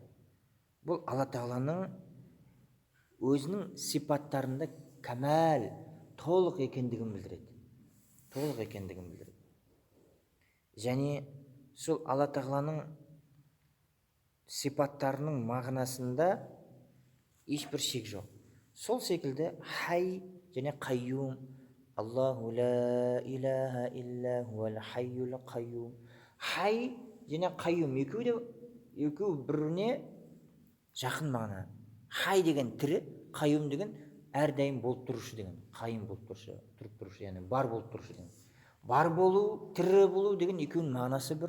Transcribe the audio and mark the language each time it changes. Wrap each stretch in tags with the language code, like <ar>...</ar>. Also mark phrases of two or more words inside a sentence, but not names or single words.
<kk>Бұл Алла Тағаланың өзінің сипаттарында кәмәл, толық екендігін білдіреді. Толық екендігін білдіреді. Және сол Алла Тағаланың сипаттарының мағынасында ешбір шек жоқ. Сол секілді хай және қайюм,</kk> <ar>الله لا إله إلا هو الحي القيوم.</ar> <kk>Хай және қайюм екеуі біріне жақын мағына. Хай деген тірі, қайюм деген әрдайым болып тұрушы деген. Қайым болып тұрушы, тұрып тұрушы, яғни бар болып тұрушы деген. Бар болу, тірі болу деген екеуінің мағынасы бір.</kk>